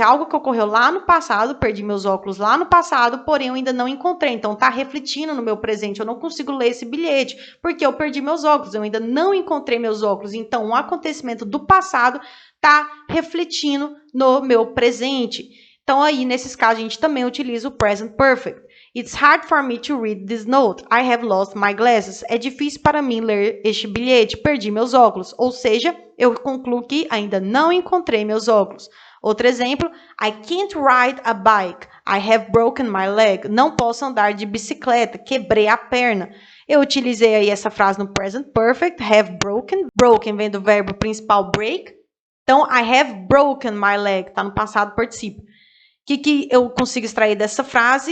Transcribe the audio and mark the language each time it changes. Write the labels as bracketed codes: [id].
[pt] É algo que ocorreu lá no passado, perdi meus óculos lá no passado, porém eu ainda não encontrei. Então está refletindo no meu presente. Eu não consigo ler esse bilhete, porque eu perdi meus óculos. Eu ainda não encontrei meus óculos. Então um acontecimento do passado está refletindo no meu presente. Então aí, nesses casos, a gente também utiliza o present perfect. [en] It's hard for me to read this note. I have lost my glasses. [pt] É difícil para mim ler este bilhete. Perdi meus óculos. Ou seja, eu concluo que ainda não encontrei meus óculos. Outro exemplo, [en] I can't ride a bike. I have broken my leg. [pt] Não posso andar de bicicleta. Quebrei a perna. Eu utilizei aí essa frase no present perfect. Have broken. Broken vem do verbo principal break. Então, [en] I have broken my leg. [pt] Está no passado particípio. O que eu consigo extrair dessa frase?